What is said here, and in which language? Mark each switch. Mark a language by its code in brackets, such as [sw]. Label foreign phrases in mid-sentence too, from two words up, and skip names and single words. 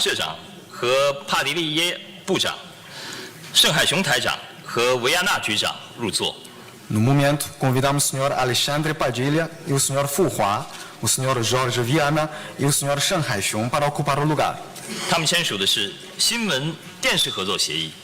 [zh] 社长和帕迪利耶部长、盛海雄台长和维亚纳局长入座。 [pt] No momento, convidamos o Sr. Alexandre Padilha e o Sr. Fu Hua, o Sr. Jorge Viana e o Sr. Shen Haixiong para ocupar o lugar. [zh] 他们签署的是新闻电视合作协议。